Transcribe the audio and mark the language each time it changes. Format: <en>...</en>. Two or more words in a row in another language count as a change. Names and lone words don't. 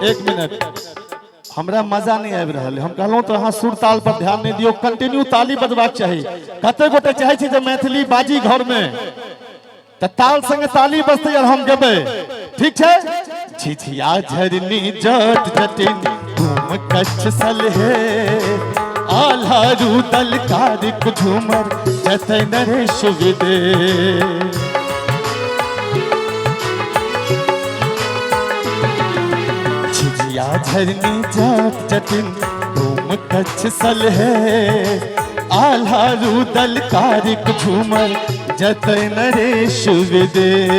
<mai>एक मिनट हमरा मजा नहीं आबि रहल। हम कहलहुं तो अहाँ सुर ताल पर ध्यान नहीं दियो। कंटिन्यू ताली बजबाक चाहिए। कते गोटे चाहे छी जे मैथिली बाजी घर में त ताल संगे ताली बजते और हम गेबे। ठीक छे। झिझिया झरनी जात जटिन तुम कच्छ सल है आल्हा रूदल कारिक झूमर जतय नरेश विदे। झिझिया झरनी जात जटिन तुम कच्छ सल है आल्हा रूदल कारिक झूमर जतय नरेश विदे।</mai>